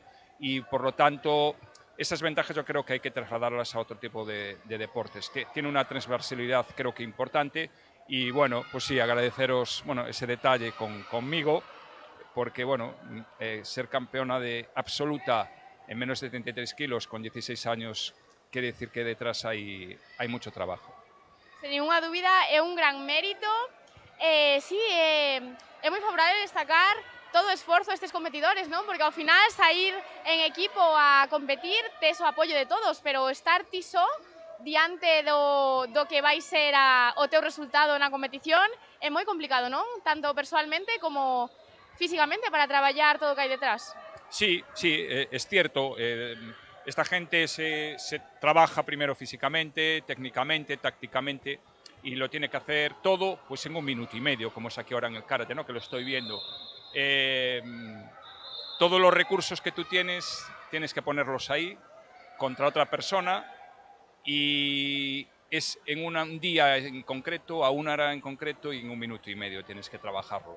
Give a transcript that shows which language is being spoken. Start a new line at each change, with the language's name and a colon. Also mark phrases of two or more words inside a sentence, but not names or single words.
Spanish: Y por lo tanto, esas ventajas yo creo que hay que trasladarlas a otro tipo de deportes, que tiene una transversalidad creo que importante. Y bueno, pues sí, agradeceros ese detalle conmigo, porque bueno, ser campeona de absoluta en menos de 33 kilos con 16 años quiere decir que detrás hay mucho trabajo.
Galician: Sen ninguna dúbida, é un gran mérito. Sí, é moi favorable destacar todo o esforzo destes competidores, non? Porque ao final sair en equipo a competir tes o apoio de todos, pero estar ti só diante do que vai ser o teu resultado na competición é moi complicado, non? Tanto persoalmente como físicamente para traballar todo o que hai detrás.
Spanish: Sí, es cierto. Esta gente se trabaja primero físicamente, técnicamente, tácticamente, y lo tiene que hacer todo pues en 1 minuto y medio, como es aquí ahora en el karate, ¿no? Que lo estoy viendo. Todos los recursos que tú tienes que ponerlos ahí contra otra persona y es en un día en concreto, a una hora en concreto y en 1 minuto y medio tienes que trabajarlo.